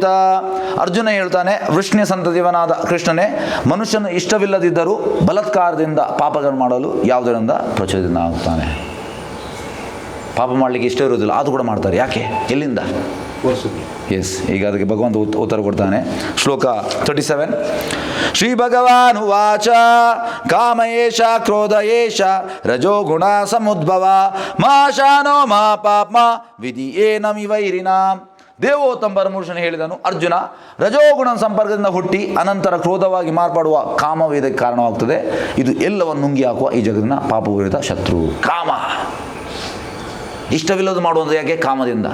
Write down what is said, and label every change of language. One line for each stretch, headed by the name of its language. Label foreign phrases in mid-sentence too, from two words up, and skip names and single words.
Kannada: ಅರ್ಜುನ ಹೇಳ್ತಾನೆ, ವೃಷ್ಣಿಯ ಸಂತತಿಯವನಾದ ಕೃಷ್ಣನೇ, ಮನುಷ್ಯನು ಇಷ್ಟವಿಲ್ಲದಿದ್ದರೂ ಬಲಾತ್ಕಾರದಿಂದ ಪಾಪಗಳು ಮಾಡಲು ಯಾವುದರಿಂದ ಪ್ರಚೋದನಾಗುತ್ತಾನೆ. ಪಾಪ ಮಾಡಲಿಕ್ಕೆ ಇಷ್ಟ ಇರೋದಿಲ್ಲ, ಅದು ಕೂಡ ಮಾಡ್ತಾರೆ. ಯಾಕೆ? ಎಲ್ಲಿಂದ? ಎಸ್, ಈಗ ಅದಕ್ಕೆ ಭಗವಂತ ಉತ್ತರ ಕೊಡ್ತಾನೆ. ಶ್ಲೋಕ 37.
Sanskrit: ಶ್ರೀ ಭಗವಾನ್ ಉವಾಚ ಕಾಮ ಏಷ ಕ್ರೋಧ ಏಷ ರಜೋಗುಣ ಸಮುದ್ಭವ ಮಾ ಶಾನೋ ಮಾ ಪಾಪ್ಮ ವಿಧಿ ಏನಮಿವೈರಿನಾಂ.
Kannada: ದೇವೋತ್ತಮ ಪರಮಪುರುಷನು ಹೇಳಿದನು, ಅರ್ಜುನ, ರಜೋಗುಣ ಸಂಪರ್ಕದಿಂದ ಹುಟ್ಟಿ ಅನಂತರ ಕ್ರೋಧವಾಗಿ ಮಾರ್ಪಾಡುವ ಕಾಮವು ಇದಕ್ಕೆ ಕಾರಣವಾಗ್ತದೆ. ಇದು ಎಲ್ಲವನ್ನು ನುಂಗಿ ಹಾಕುವ ಈ ಜಗತ್ತಿನ ಪಾಪಪೂರಿತ ಶತ್ರು ಕಾಮ. ಇಷ್ಟವಿಲ್ಲದು ಮಾಡುವಂಥದ್ದು ಯಾಕೆ? ಕಾಮದಿಂದ.